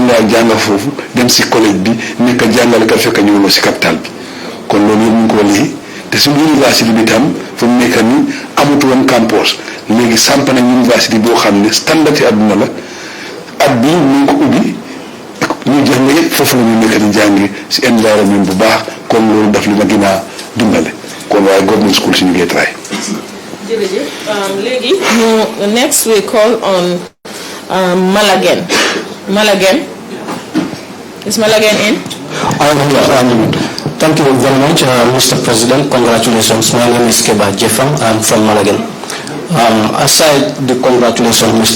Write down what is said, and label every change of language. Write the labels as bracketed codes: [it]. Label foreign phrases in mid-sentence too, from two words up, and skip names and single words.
[wo] ngaa jàng foofu dem si collège bi nekk jàngale ka fekk ñëwuloo si capital bi kon loolu yëpp ñu ngi ko léegi te suñu université bi tam fu mu nekk nii amut woon campus léegi samp nañ université boo xam ne standard ci àdduna la at bii ñu ngi ko ubbi ñu jàng yëpp foofu foofu la ñu nekk di jàngi si environnement bu baax kon loolu daf li ma gën a dimbale kon waaye [en] government school [wo] si ñu ngi try. jërëjëf léegi [en] next we call on Malagen. Malagen, is Malagen in? Thank you very much, Mr. President. Congratulations. My name is Keba Jeffam. I'm from Malagan. Aside the congratulations, Mr.